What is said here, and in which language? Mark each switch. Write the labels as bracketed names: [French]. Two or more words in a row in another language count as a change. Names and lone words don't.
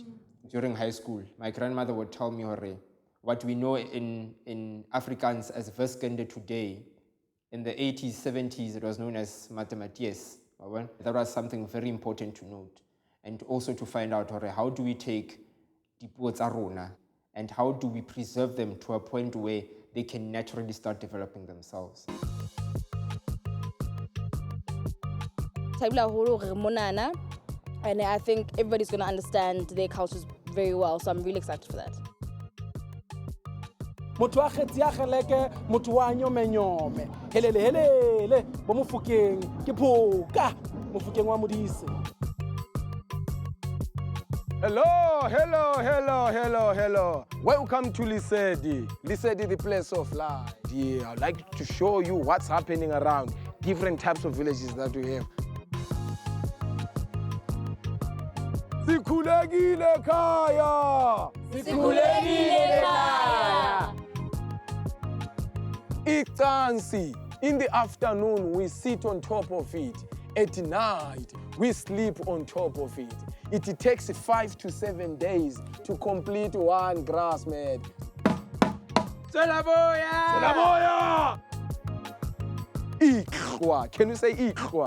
[English] During high school, my grandmother would tell me what we know in Afrikaans as Wiskunde today. In the 80s, 70s, it was known as mathematics. That was something very important to note. And also to find out how do we take [Southern Sotho] dipuo tsa rona [English] and how do we preserve them to a point where they can naturally start developing themselves. And I think everybody's going to understand their cultures very well, so I'm really excited for that. [Southern Sotho] Motho wa kgetsi ya kgeleke, motho wa nyome-nyome. Helele, bo Mofokeng, ke phoka, Mofokeng wa Modise. [English] Hello. Welcome to Lesedi. Lesedi, the place of life. Yeah, I'd like to show you what's happening around different types of villages that we have. [Zulu] Sikhulekile kaya. Icansi. [English] In the afternoon, we sit on top of it. At night, we sleep on top of it. It takes 5 to 7 days to complete one grass mat. [Zulu] Selaboya! [English] Ikhwa. Can you say ikhwa?